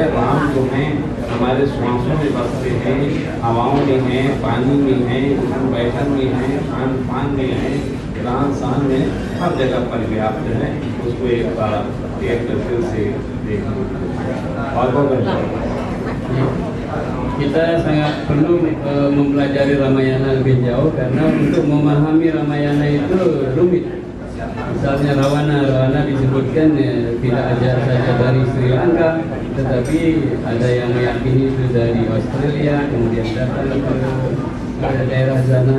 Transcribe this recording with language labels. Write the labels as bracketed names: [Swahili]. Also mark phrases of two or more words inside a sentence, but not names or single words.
[Hindi] राम जो हैं हमारे श्वासों में बसते हैं, हवाओं में हैं, पानी में हैं, उठन बैठन में हैं, खान पान में हैं, रहन सहन में, हर जगह पर व्याप्त है। उसको एक बार एक फिर से देखना और बहुत [Indonesian] kita sangat perlu mempelajari Ramayana lebih jauh karena untuk memahami Ramayana itu rumit. Misalnya Rawana disebutkan tidak aja saja dari Sri Lanka, tetapi ada yang meyakini itu dari Australia, kemudian datang ke daerah sana.